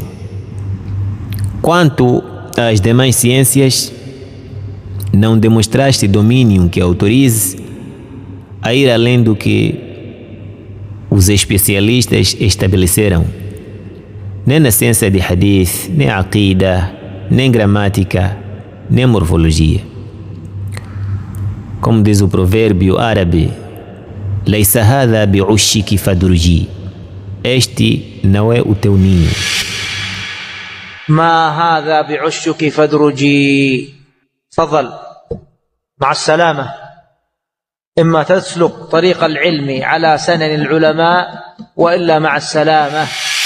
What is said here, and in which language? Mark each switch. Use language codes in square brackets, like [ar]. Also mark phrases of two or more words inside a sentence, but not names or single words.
[pt] Quanto às demais ciências, não demonstraste domínio que autorize a ir além do que os especialistas estabeleceram, nem na ciência de hadith, nem aqida, nem gramática, nem morfologia. Como diz o provérbio árabe, [ar] "ليس هذا بعشك فادرجي", [pt] este não é o teu ninho. [ar] ما هذا بعشك فادرجي. تفضل مع السلامة. إما تسلك طريق العلم على سنن العلماء وإلا مع السلامة.